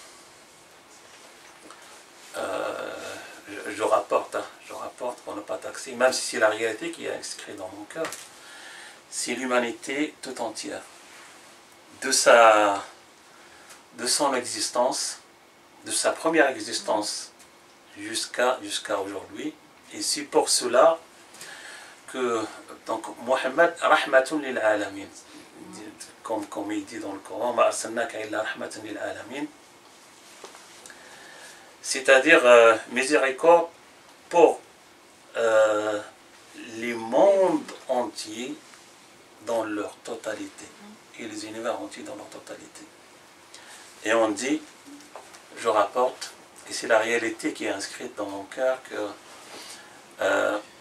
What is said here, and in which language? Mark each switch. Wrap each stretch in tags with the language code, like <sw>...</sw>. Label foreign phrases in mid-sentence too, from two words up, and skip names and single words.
<fr>je rapporte pour ne pas taxer, même si c'est la réalité qui est inscrite dans mon cœur, c'est l'humanité tout entière. De son existence, de sa première existence jusqu'à aujourd'hui. Et c'est pour cela que donc Mohammed</fr> <ar>رحمة للعالمين,</ar> <fr>comme il dit dans le Coran,</fr> <ar>ما أرسلناك إلا رحمة للعالمين,</ar> <fr>c'est-à-dire miséricorde pour les mondes entiers dans leur totalité, et les univers entiers dans leur totalité. Et on dit, je rapporte, et c'est la réalité qui est inscrite dans mon cœur, que</fr>